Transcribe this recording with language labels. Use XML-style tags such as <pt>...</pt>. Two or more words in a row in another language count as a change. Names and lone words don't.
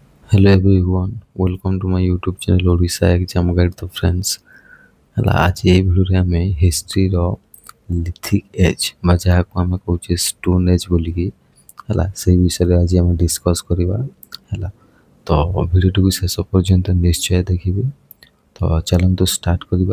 <en>Hello everyone, welcome to my YouTube channel Odisha Exam Guide to friends.</en> <or>ହେଲା ଆଜି ଏଇ ଭିଡ଼ିଓରେ ଆମେ ହିଷ୍ଟ୍ରିର</or> <en>lithic age</en> <or>ବା ଯାହାକୁ ଆମେ କହୁଛେ</or> <en>stone age</en> <or>ବୋଲିକି ହେଲା ସେଇ ବିଷୟରେ ଆଜି ଆମେ ଡିସ୍କସ୍ କରିବା ହେଲା। ତ ଭିଡ଼ିଓଟିକୁ ଶେଷ ପର୍ଯ୍ୟନ୍ତ ନିଶ୍ଚୟ ଦେଖିବେ। ତ ଚାଲନ୍ତୁ ଷ୍ଟାର୍ଟ କରିବା।</or>